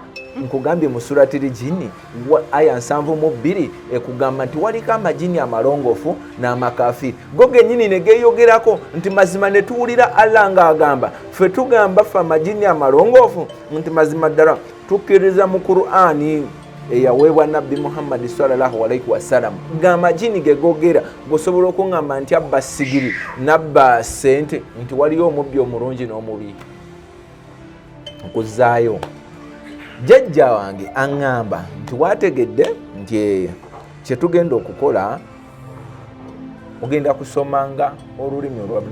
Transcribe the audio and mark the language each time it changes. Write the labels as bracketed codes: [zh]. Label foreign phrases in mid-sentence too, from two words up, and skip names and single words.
[lg] Nkugambye mu Suratul Jini aya 72 ekugamba nti waliko amajini amalongoofu n'amakafiiri. Go gennyini ne geeyogerako nti mazima ne tuwulira Allah ng'agamba ffe tugamba ffe amajini amalongoofu nti mazima ddala tukkiriza mu Qur'ani eyaweebwa Nabbi Muhammad [ar] صلى الله عليه وسلم [lg] ng'amajini ge gogera. Gosobola okuŋŋamba nti abba sigiri nabba ssente, nti waliyo omubbi omulungi n'omubi. Nkuzaayo jjajja wange aŋŋamba nti wategedde nti kyetugenda okukola ogenda kusomanga olulimi olwabwe.